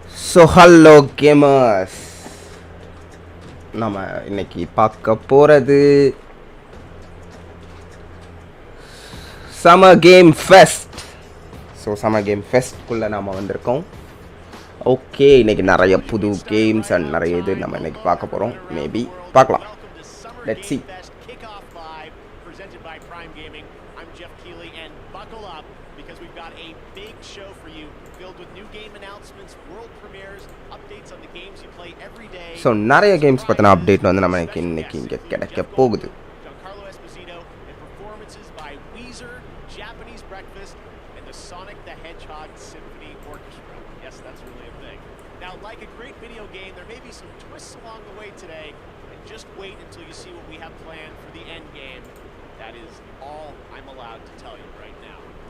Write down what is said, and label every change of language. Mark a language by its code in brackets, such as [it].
[ta] So hello gamers, நம்ம இன்னைக்கு பார்க்க போகிறது summer game fest. So summer game ஃபெஸ்ட்குள்ளே நாம் வந்திருக்கோம். ஓகே, இன்றைக்கி நிறைய புது கேம்ஸ் அண்ட் நிறைய இது நம்ம இன்றைக்கி பார்க்க போகிறோம். [en] Maybe பார்க்கலாம். Let's see. Kickoff live presented by Prime Gaming. I'm Geoff Keighley and buckle up because we've got a big show for you filled with new game announcements, world premieres, updates on the games you play every day. [ta] So நிறைய games பற்றின update வந்து நம்ம இன்னைக்கு இங்கே கிடைக்க போகுது. [en] And performances by Weezer, Japanese Breakfast, and the Sonic the Hedgehog Symphony Orchestra. Yes, that's really a thing. Now, like a great video game, there may be some twists along the way today. Just wait until you see what we have planned for the end game. That is all I'm allowed to tell you right now.